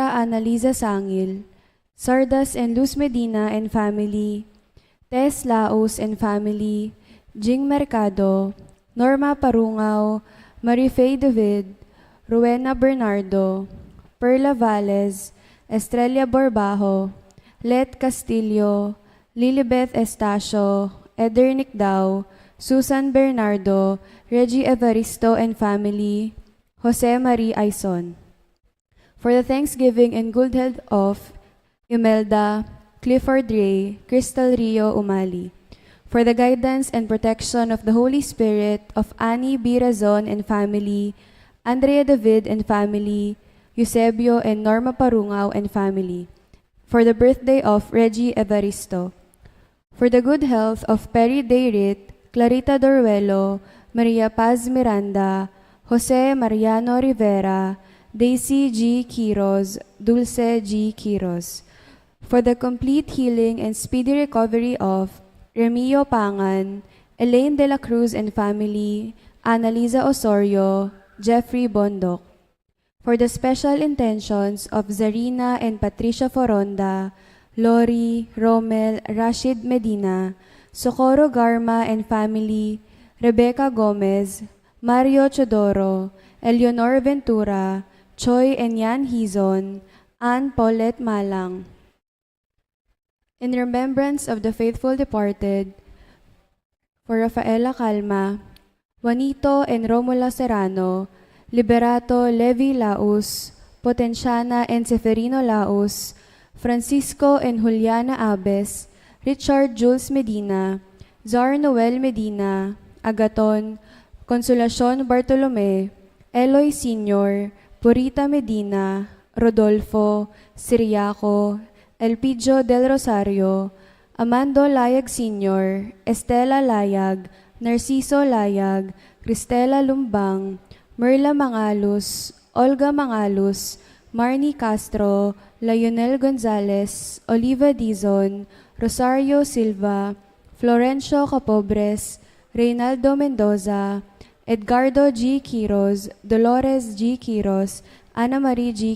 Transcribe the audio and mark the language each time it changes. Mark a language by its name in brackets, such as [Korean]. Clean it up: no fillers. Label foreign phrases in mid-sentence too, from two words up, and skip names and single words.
[English] Annalisa Sangil, Sardas and Luz Medina and family, Tess Laos and family, Jing Mercado, Norma Parungaw, Marife David, Rowena Bernardo, Perla Valles, Estrella Borbajo, Let Castillo, Lilibeth Estacio, Edernick Dao, Susan Bernardo, Reggie Evaristo and family, Jose Marie Aison. For the thanksgiving and good health of Imelda, Clifford Ray, Crystal Rio Umali. For the guidance and protection of the Holy Spirit of Annie B. Razon and family, Andrea David and family, Eusebio and Norma Parungaw and family. For the birthday of Reggie Evaristo. For the good health of Perry Dayrit, Clarita Doruelo, Maria Paz Miranda, Jose Mariano Rivera, Daisy G. Quiroz, Dulce G. Quiroz. For the complete healing and speedy recovery of Remio Pangan, Elaine de la Cruz and family, Annalisa Osorio, Jeffrey Bondok. For the special intentions of Zarina and Patricia Foronda, Lori, Romel, Rashid Medina, Socorro Garma and family, Rebecca Gomez, Mario Chodoro, Eleonor Ventura, Choi and Yan Hizon, Ann Paulette Malang. In remembrance of the faithful departed, for Rafaela Calma, Juanito and Romula Serrano, Liberato Levi Laus, Potenciana and Seferino Laus, Francisco and Juliana Abes, Richard Jules Medina, Zar Noel Medina, Agaton, Consolacion Bartolome, Eloy Sr., Purita Medina, Rodolfo, Siriaco, Elpidio del Rosario, Amando Layag Sr., Estela Layag, Narciso Layag, Cristela Lumbang, Merla Mangalus, Olga Mangalus, Marnie Castro, Lionel Gonzalez, Oliva Dizon, Rosario Silva, Florencio Capobres, Reynaldo Mendoza, Edgardo G. Quiroz, Dolores G. Quiroz, Ana Marie G.